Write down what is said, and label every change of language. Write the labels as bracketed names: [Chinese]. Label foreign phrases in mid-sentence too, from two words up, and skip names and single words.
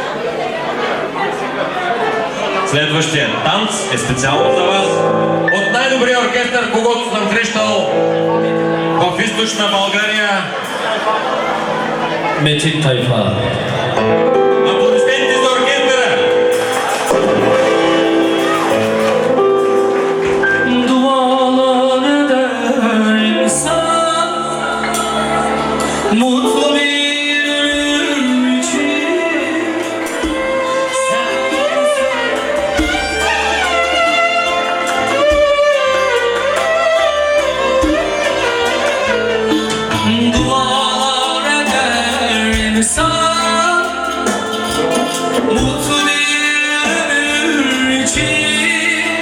[Bulgarian] Следващият танц е специално за вас от най-добрите най-добрия оркестър, когото съм срещал в източна България. Metin Tayfa. Аплодисменти за оркестъра! [Turkish] Dualar eder insan mutlu bir ömür için. Dualar eder insan mutlu bir ömür için.